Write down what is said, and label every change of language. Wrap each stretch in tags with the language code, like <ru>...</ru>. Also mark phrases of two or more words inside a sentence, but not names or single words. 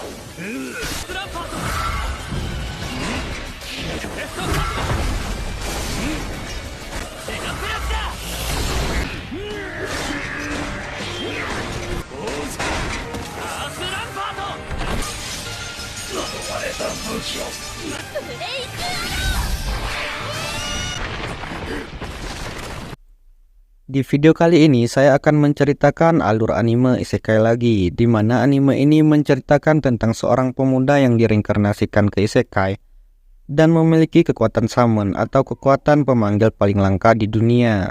<ja>スランパートレフトカットセガプラスだアースランパートブレイク</ja> <id>Di video kali ini saya akan menceritakan alur anime isekai lagi, di mana anime ini menceritakan tentang seorang pemuda yang direinkarnasikan ke isekai dan memiliki kekuatan summon atau kekuatan pemanggil paling langka di dunia.</id>